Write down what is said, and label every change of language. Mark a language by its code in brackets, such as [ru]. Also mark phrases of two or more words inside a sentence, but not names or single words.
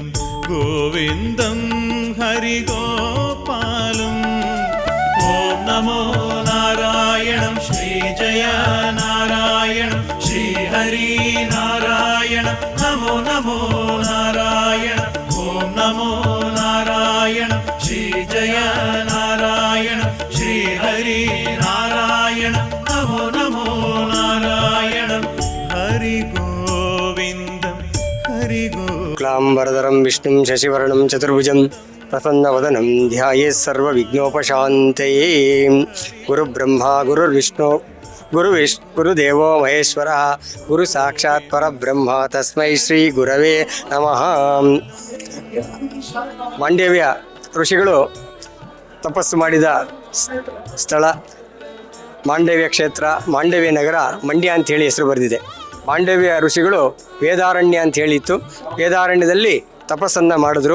[sa] ಗೋವಿಂದಂ ಹರಿ ಗೋಪಾಲಂ ಓಂ ನಮೋ ನಾರಾಯಣಂ ಶ್ರೀ ಜಯ ನಾರಾಯಣಂ ಶ್ರೀ ಹರಿ ನಾರಾಯಣ ನಮೋ ನಮೋ ನಾರಾಯಣ ಓಂ ನಮೋ ನಾರಾಯಣ ಶ್ರೀ ಜಯ ನಾರಾಯಣ ಶ್ರೀ ಹರಿ ನಾರಾಯಣ ನಮೋ ನಮೋ ನಾರಾಯಣ ಹರಿ ಗೋವಿಂದ ಹರಿ ಕ್ಲಾಂಬರಧರಂ ವಿಷ್ಣುಂ ಶಶಿವರ್ಣಂ ಚತುರ್ಭುಜಂ ಪ್ರಸನ್ನವದನಂ ಧ್ಯಾಯೇತ್ ಸರ್ವವಿಘ್ನೋಪಶಾಂತಯೇ ಗುರುಬ್ರಹ್ಮ ಗುರುರ್ವಿಷ್ಣು ಗುರುದೇವೋ ಮಹೇಶ್ವರ ಗುರು ಸಾಕ್ಷಾತ್ ಪರಬ್ರಹ್ಮ ತಸ್ಮೈ ಶ್ರೀ ಗುರವೇ ನಮಃ. [kn] ಮಾಂಡವ್ಯ ಋಷಿಗಳು ತಪಸ್ಸು ಮಾಡಿದ ಸ್ಥಳ ಮಾಂಡವ್ಯ ಕ್ಷೇತ್ರ, ಮಾಂಡವ್ಯ ನಗರ, ಮಂಡ್ಯ ಅಂಥೇಳಿ ಹೆಸರು ಬರೆದಿದೆ. ಮಾಂಡವ್ಯ ಋಷಿಗಳು ವೇದಾರಣ್ಯ ಅಂತ ಹೇಳಿತ್ತು. ವೇದಾರಣ್ಯದಲ್ಲಿ ತಪಸ್ಸನ್ನು ಮಾಡಿದ್ರು.